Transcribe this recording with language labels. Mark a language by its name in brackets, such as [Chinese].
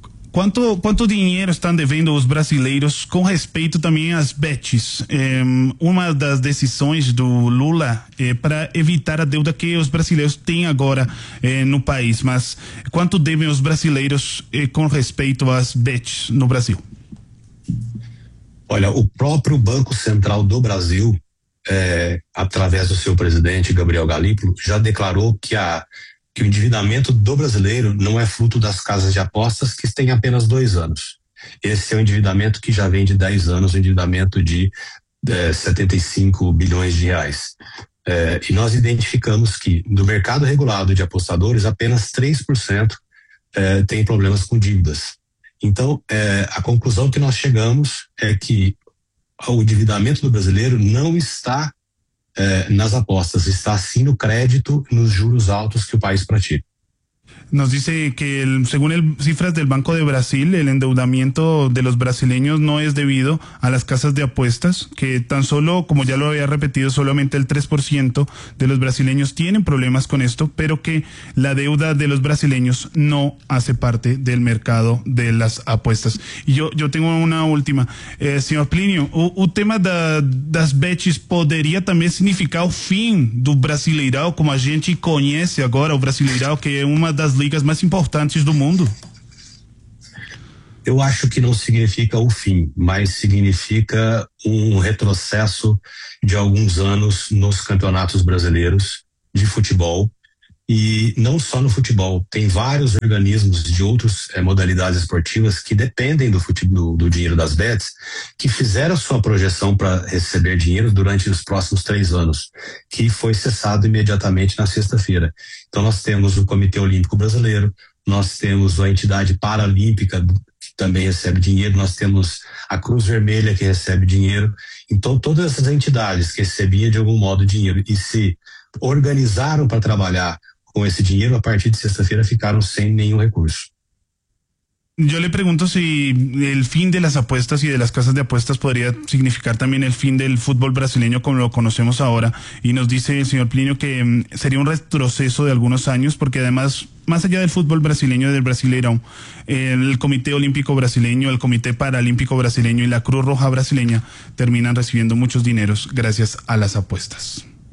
[Spanish] ¿Cuánto dinero están debiendo los brasileros con respecto también a las bets? Una de las decisiones de Lula para evitar la deuda que los brasileños tienen ahora en el país. Mas, ¿cuánto deben los brasileños con respecto a las bets en Brasil? Olha, el propio Banco Central do Brasil, a través de su presidente Gabriel Galípolo, ya declaró [Portuguese] que o endividamento do brasileiro não é fruto das casas de apostas, que têm apenas 2 anos. Esse é um endividamento que já vem de 10 anos, um endividamento de 75 bilhões de reais. E nós identificamos que no mercado regulado de apostadores, apenas 3% tem problemas com dívidas. Então, a conclusão que nós chegamos é que o endividamento do brasileiro não está nas apostas, está sim no crédito, nos juros altos que o país pratica. [Spanish] nos dice que según cifras del Banco de Brasil, el endeudamiento de los brasileños no es debido a las casas de apuestas, que tan solo, como ya lo había repetido, solamente el 3% de los brasileños tienen problemas con esto, pero que la deuda de los brasileños no hace parte del mercado de las apuestas. Y yo tengo una última. Señor Plinio, un tema das betes podría también significar el fin del brasileirão, como a gente conoce ahora, el brasileirão, que es una de las ligas más importantes del mundo. [Portuguese] Eu acho que não significa o fim, mas significa um retrocesso de alguns anos nos campeonatos brasileiros de futebol, e não só no futebol, tem vários organismos de outras modalidades esportivas que dependem do futebol, do dinheiro das bets, que fizeram sua projeção para receber dinheiro durante os próximos 3 anos, que foi cessado imediatamente na sexta-feira. Então nós temos o Comitê Olímpico Brasileiro, nós temos a entidade paralímpica que também recebe dinheiro, nós temos a Cruz Vermelha que recebe dinheiro. Então todas essas entidades que recebiam de algum modo dinheiro e se organizaram para trabalhar com esse dinheiro, a partir de sexta-feira ficaram sem nenhum recurso. [Spanish] Yo le pregunto si el fin de las apuestas y de las casas de apuestas podría significar también el fin del fútbol brasileño como lo conocemos ahora, y nos dice el señor Plinio que sería un retroceso de algunos años, porque además, más allá del fútbol brasileño y del Brasileirão, el Comité Olímpico Brasileño, el Comité Paralímpico Brasileño y la Cruz Roja Brasileña terminan recibiendo muchos dineros gracias a las apuestas.